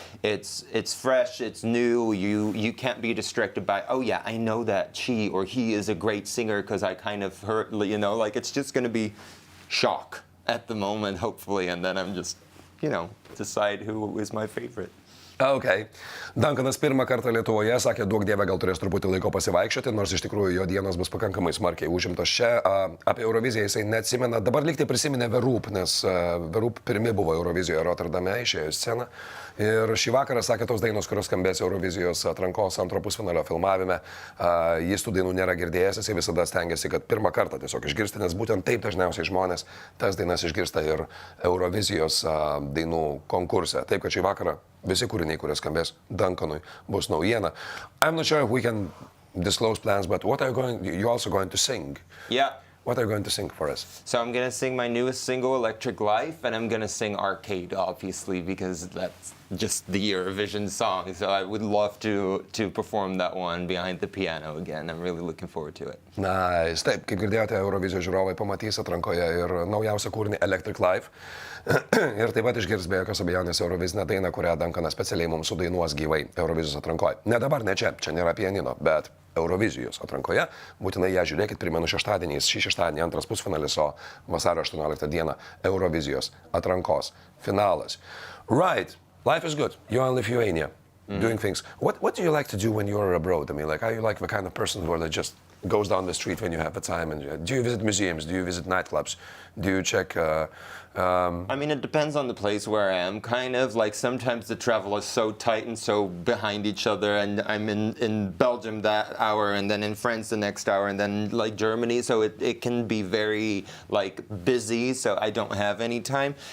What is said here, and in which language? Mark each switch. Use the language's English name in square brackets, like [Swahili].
[English] it. It's fresh, it's new. You can't be distracted by, oh yeah, I know that she or he is a great singer because I kind of heard, you know, like it's just going to be shock at the moment, hopefully, and then I'm just, you know, decide who is my favorite. Okay. [Lithuanian] Duncanas pirmą kartą Lietuvoje sakė, duok Dieve, gal turės truputį laiko pasivaikščioti, nors iš tikrųjų jo dienos bus pakankamai smarkiai užimtos čia. Apie Euroviziją jisai neatsimena. Dabar liktai prisiminė Verūp, nes Verūp pirmi buvo Eurovizijoje Rotterdame, išėjo į sceną. Ir šį vakarą sakė tos dainos, kurios skambės Eurovizijos atrankos antro pusfinalio filmavime. Jis tų dainų nėra girdėjęs, jisai visada stengiasi, kad pirmą kartą tiesiog išgirsti, nes būtent taip dažniausiai žmonės tas dainas išgirsta ir Eurovizijos dainų konkurse. Taip, kad šį vakarą visi kūriniai, kurie skambės Duncanui, bus naujiena. [English] I'm not sure if we can disclose plans, but what are you also going to sing? Yeah. What are you going to sing for us? So I'm going to sing my newest single, Electric Life, and I'm going to sing Arcade, obviously, because that's just the Eurovision song. So I would love to perform that one behind the piano again. I'm really looking forward to it. Nice. [Lithuanian] Taip, kaip girdėjote, Eurovizijos žiūrovai pamatys atrankoje ir naujausią kūrinį Electric Life. Ir taip pat išgirs be jokios abejonės Eurovizinę dainą, kurią Duncanas specialiai mums sudainuos gyvai Eurovizijos atrankoje. Ne dabar, ne čia nėra pianino, bet Eurovizijos atrankoje. Būtinai ją žiūrėkit, primenu, šį šeštadienį antras pusfinalis, o vasario 18 dieną Eurovizijos atrankos finalas. [English] Right, life is good. You're in Lithuania, doing things. What do you like to do when you're abroad? I mean, like, are you like the kind of person who just goes down the street when you have the time? And do you visit museums? Do you visit nightclubs? Do you check... I mean, it depends on the place where I am, kind of. Like, sometimes the travel is so tight and so behind each other, and I'm in Belgium that hour, and then in France the next hour, and then, like, Germany, so it can be very, like, busy, so I don't have any time.